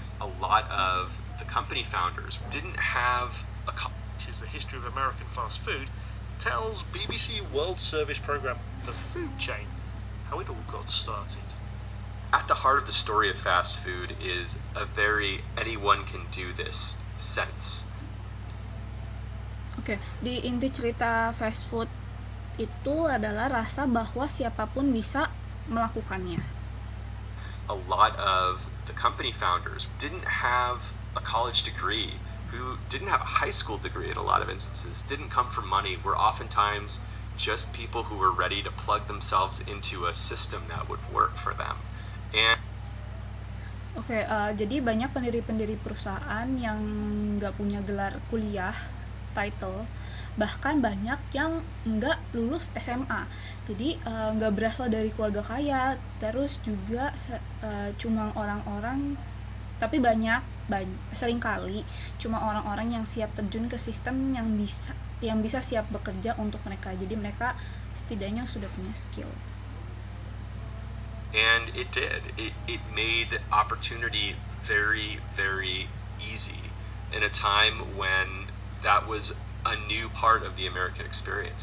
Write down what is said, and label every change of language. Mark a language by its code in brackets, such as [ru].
[en] A lot of the company founders didn't have a This is the history of American fast food, tells BBC World Service program The Food Chain how it all got started. At the heart of the story of fast food is a very anyone can do this sense. [id] Oke, di inti cerita fast food itu adalah rasa bahwa siapapun bisa melakukannya. [en] A lot of the company founders didn't have a college degree, who didn't have a high school degree in a lot of instances, didn't come from money, were oftentimes just people who were ready to plug themselves into a system that would work for them. And [id] Jadi banyak pendiri-pendiri perusahaan yang nggak punya gelar kuliah, title, bahkan banyak yang nggak lulus SMA, jadi nggak berasal dari keluarga kaya, terus juga cuma orang-orang, tapi seringkali cuma orang-orang yang siap terjun ke sistem yang bisa siap bekerja untuk mereka, jadi mereka setidaknya sudah punya skill. [en] And it did. It made opportunity very, very easy in a time when that was a new part of the American experience.